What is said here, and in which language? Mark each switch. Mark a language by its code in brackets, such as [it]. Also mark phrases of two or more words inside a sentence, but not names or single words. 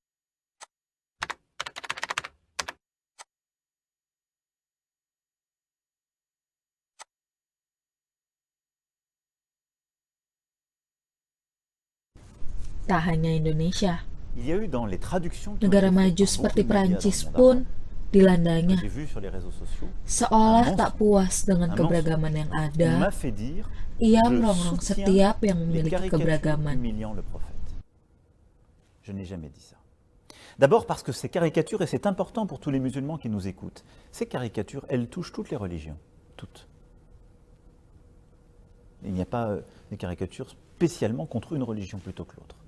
[id] Tak hanya Indonesia, negara maju seperti Perancis pun dilandanya. Seolah tak puas dengan keberagaman yang ada, ia merongrong setiap yang memiliki keberagaman. [fr] Je n'ai jamais dit ça. D'abord parce que ces caricatures, et c'est important pour tous les musulmans qui nous écoutent, ces caricatures, elles touchent toutes les religions. Toutes. Il n'y a pas des caricatures spécialement contre une religion plutôt que l'autre.